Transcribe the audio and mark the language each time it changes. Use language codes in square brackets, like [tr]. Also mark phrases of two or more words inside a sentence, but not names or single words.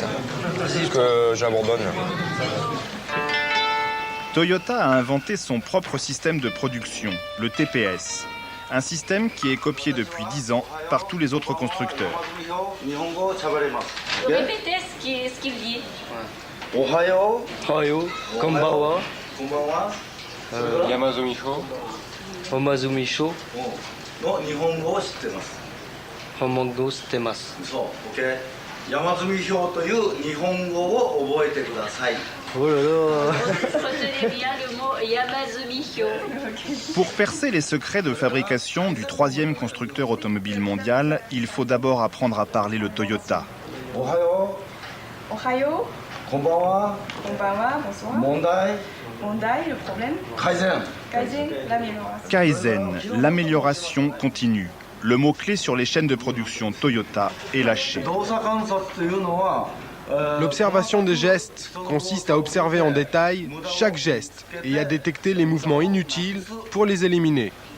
[fr] Parce que j'abandonne. Toyota a inventé son propre système de production, le TPS. Un système qui est copié depuis 10 ans par tous les autres constructeurs. Répétez ce qu'il dit. [ja] Ohayo. おはよう。こんばんは. 山積み表. 山積み表. の日本語を知ってます. 日本語知ってます. [en] So, okay. [ja] 山積み表という日本語を覚えてください。 [fr] Oh là là. Retenez bien le mot [ja] 山積み表. [fr] Pour percer les secrets de fabrication du troisième constructeur automobile mondial, il faut d'abord apprendre à parler le Toyota. [ja] Ohayo. Ohayo. Konbanwa. [fr] Konbanwa, bonsoir. [ja] Mondai. Mondai, [fr] le problème. [ja] Kaizen. [fr] Kaizen, l'amélioration. Kaizen, l'amélioration continue. Le mot-clé sur les chaînes de production Toyota est lâché. L'observation des gestes consiste à observer en détail chaque geste et à détecter les mouvements inutiles pour les éliminer.